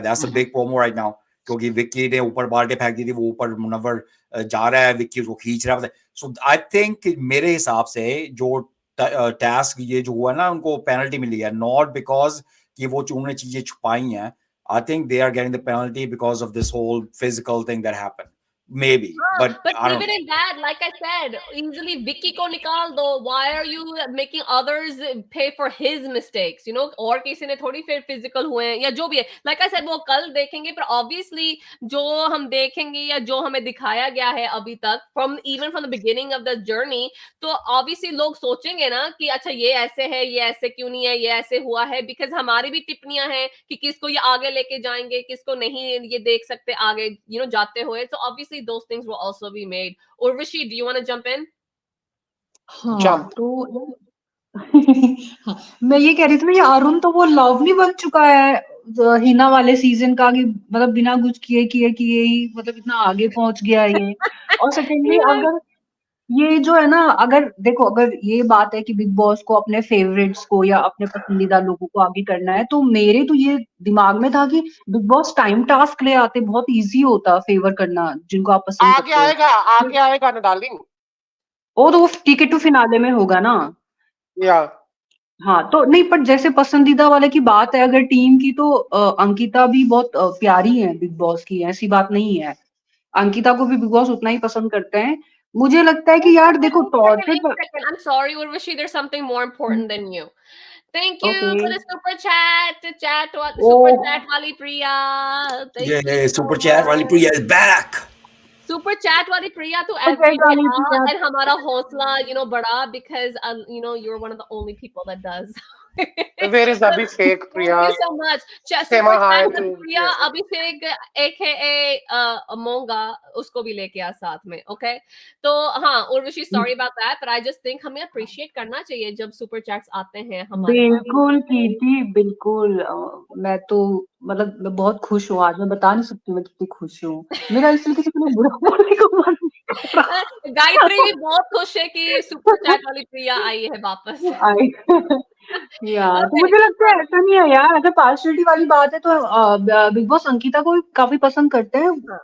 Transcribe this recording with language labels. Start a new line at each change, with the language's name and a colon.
English: that's a big promo right now,
Hindi: क्योंकि विक्की ने ऊपर बाल्टी फेंक दी थी, वो ऊपर मुनव्वर जा रहा है, विक्की उसको खींच रहा है.
English: so I think
Hindi: मेरे हिसाब से जो टास्क ये जो हुआ ना, उनको पेनल्टी मिली है,
English: not because
Hindi: कि वो उन्होंने चीजें छुपाई हैं.
English: I think they are getting the penalty because of this whole physical thing that happened. Maybe, but I don't even in that, like I said, easily Vicky
Hindi: को निकाल दो.
English: Why are you making others pay for his mistakes?
Hindi: You know, और किसी ने थोड़ी फिर physical हुए हैं या जो भी है.
English: Like I said,
Hindi: वो कल देखेंगे, पर obviously जो हम देखेंगे या जो हमें दिखाया गया है अभी तक,
English: even from the beginning of the journey,
Hindi: तो obviously लोग सोचेंगे ना कि अच्छा ये ऐसे है, ये ऐसे क्यों नहीं है, ये ऐसे हुआ है, because हमारी भी टिप्पणियां हैं कि किसको ये आगे लेके जाएंगे, किसको नहीं ये देख सकते आगे,
English: you know,
Hindi: जाते हुए.
English: So obviously those things will also be made. Urvashi, do you want to jump in?
Hindi: हाँ, तो हाँ, मैं ये कह रही थी ना, ये अरुण तो वो लव नहीं बन चुका है हिना वाले सीजन का, कि मतलब बिना कुछ किए किए किए ही मतलब इतना आगे पहुंच गया ये. और सेकेंडली अगर ये जो है ना, अगर देखो, अगर ये बात है कि बिग बॉस को अपने फेवरेट्स को या अपने पसंदीदा लोगों को आगे करना है, तो मेरे तो ये दिमाग में था कि बिग बॉस टाइम टास्क ले आते, बहुत इजी होता फेवर करना जिनको आप पसंद करते हो. आगे आएगा ना डार्लिंग. वो तो वो टिकट टू फिनाले में होगा ना. या हाँ, तो नहीं, पर जैसे पसंदीदा वाले की बात है अगर टीम की, तो अंकिता भी बहुत प्यारी है बिग बॉस की, ऐसी बात नहीं है. अंकिता को भी बिग बॉस उतना ही पसंद करते हैं. मुझे लगता है कि यार देखो, torture.
English: I'm sorry, Urvashi, there's something more important than you. Thank you Okay. for the super chat.
Hindi: Super chat वाली प्रिया.
English: Thank you.
Hindi: super chat वाली प्रिया is back.
English: Super chat वाली Priya to everyone, and
Hindi: हमारा हौसला,
English: you know,
Hindi: बढ़ा,
English: because you know, you're one of the only people that does. Where is Abhishek, Priya? Thank you so much. Super chat with Priya,
Hindi: Abhishek aka Monga, उसको भी लेके आ साथ में.
English: Okay,
Hindi: तो हाँ,
English: Urvashi, sorry about that, but I just think
Hindi: हमें
English: appreciate
Hindi: करना चाहिए जब
English: super chats
Hindi: आते हैं हमारे. बिल्कुल कीर्ति, बिल्कुल. मैं तो मतलब मैं बहुत खुश हूँ आज. मैं बता नहीं सकती मैं कितनी खुश हूँ. मेरा इसलिए किसी को बुरा बोलने को मन नहीं कर रहा. गायत्री भी बहुत खुश है कि सुपर चैट वाली प्रिया आई है वापस. यार, तो मुझे लगता है ऐसा नहीं है यार, अगर पार्शियलिटी वाली बात है तो बिग बॉस अंकिता को भी काफी पसंद करते हैं.